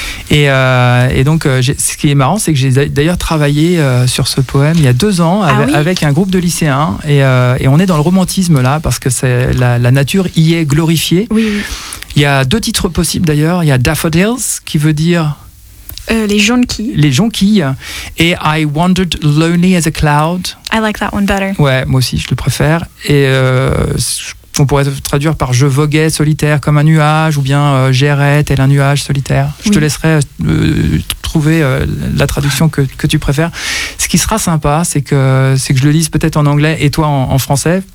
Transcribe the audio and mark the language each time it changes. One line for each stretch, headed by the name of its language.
French: Et donc, ce qui est marrant, c'est que j'ai d'ailleurs travaillé sur ce poème il y a 2 ans avec un groupe de lycéens. Et on est dans le romantisme là, parce que c'est la nature y est glorifiée. Oui. Il y a 2 titres possibles d'ailleurs. Il y a Daffodils, qui veut dire... Les jonquilles. Les jonquilles.
English: Et I wandered lonely as a cloud. I like that one better.
French: Ouais, moi aussi, je le préfère. Et... on pourrait traduire par « je voguais solitaire comme un nuage » ou bien « j'errais tel un nuage solitaire ». Je te laisserai trouver la traduction que tu préfères. Ce qui sera sympa, c'est que je le lise peut-être en anglais et toi en français.